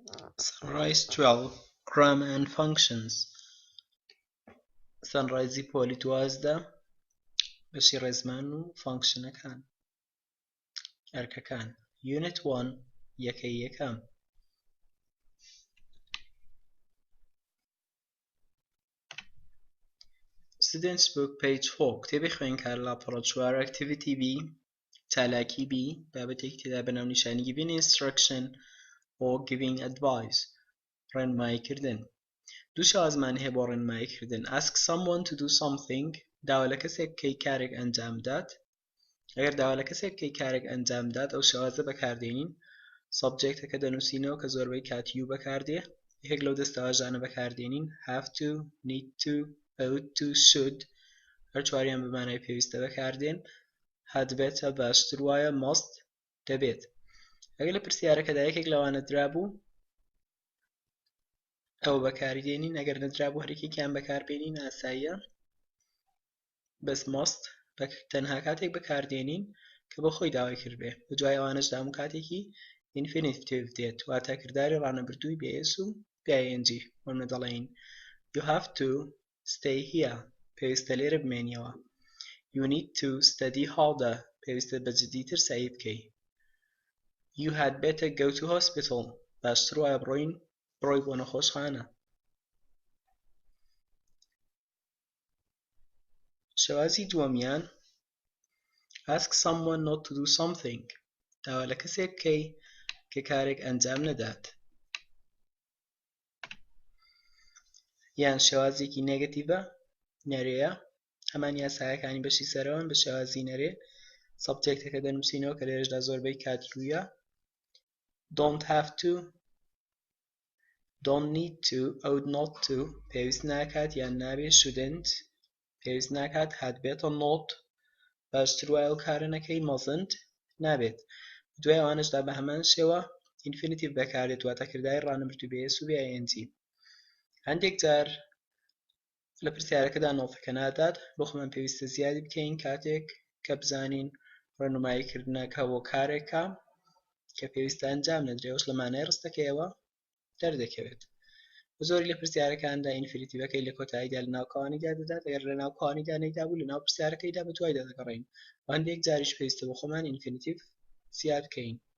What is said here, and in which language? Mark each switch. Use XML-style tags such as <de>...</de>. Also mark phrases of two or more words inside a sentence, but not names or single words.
<ckb>Sunrise 12</ckb> <en>Grammar and Functions</en> <ckb>Sunrise پۆلی 12 بەشی ڕێزمان و فانکشنەکان ئەرکەکان Unit 1 یەکەی یەکەم</ckb> <en>Students Book page 4</en> <ckb>کتێبی خوێندکار لاپەڕە 4 Activity B چالاکی B بابەتێکی تێدا بەناونیشانی</ckb> <en>Giving Instruction or Giving Advice</en> <ckb>ڕێنماییکردن دوو شازمان هەیە بۆ ڕێنماییکردن Ask</ckb> <en>someone to do something</en> <ckb>داوا لە کەسێک بکەی کارێک ئەنجام بدات ئەگەر داوا لە کەسێک بکەی کارێک ئەنجام بدات ئەو شێوازە بەکاردێنین سەبجێکتەکە دەنووسینەوە کە زۆربەی کات you بەکاردێ یەکێک لەو دەستەواژانە بەکاردێنین</ckb> <en>have to, need to, ought to, should</en> <ckb>هەر چواریان بمانای پێویستە بەکاردێن</ckb> <en>had better</en> <ckb>باشتر وایە must دەبێت ئەگەر لە پرسیارەکەدا یەکێک لەوانە درابوو ئەو بەکاردێنین ئەگەر نەدرابوو هەرێکێکیان بەکاربێنین ئاساییە بەس must تەنها کاتێک بەکاردێنین کە بۆ خۆی داوای کردبێ بەدوای ئەوانەشدا هەموو کاتێکی infinitive دێت واتە کرداری ڕانەبردووی بە s و ing وەمە دەڵێین</ckb> <en>you have to stay here</en> <ckb>پێویستە لێرە بمێنیەوە</ckb> <en>you need to study harder</en> <ckb>پێویستە بەجددیتر سەعی بکەی</ckb> <en>you had better go to hospital</en> <ckb>باشتر وایە بڕۆی بۆ نەخۆشخانە شێوازی دووەمیان</ckb> <en>ask someone not to do something</en> <ckb>داوا لە کەسێک بکەی کە کارێک ئەنجام نەدات یان شێوازێکی نێگەتیڤە نەرێیە هەمان یاسایەکانی بەشی سەرەوەن بە شێوازی نەرێ سەبجێکتەکە دەنووسینەوە کە لێرەشدا زۆربەی کات youە</ckb> <en>don't have to don't need to ought not to</en> <ckb>پێویست ناکات یان نابێ shouldn't پێویست ناکات</ckb> <en>had better not</en> <ckb>باشتر وایە ئەو کارە نەکەی mustn't نابێت دوای ئەوانشدا بە هەمان شێوە infinitive بەکاردێت واتە کرداری ڕانەبردووی بە s و بە ing هەندێک جار لە پرسیارەکەدا نۆتەکە نادات بۆ خۆمان پێویستە زیادی بکەین کاتێک کە بزانین ڕێنماییکردنەکە بۆ کارێکە کە پێویستە ئەنجام نەدرێوەش لە مانای ڕستەکەیەوە دەردەکەوێت زۆری لە پرسیارەکاندا ئینفینیتیڤەکەی لە کۆتاییدا لە ناو کەوانیدا دەدات ئەگەر لە ناو کەوانیدا نەیدابوو لە ناو پرسیارەکەیدا بە دوای دەدەگەڕین و هەندێک جاریش پێویستە بۆ خۆمان ئینفینیتیڤ زیاد بکەین</ckb>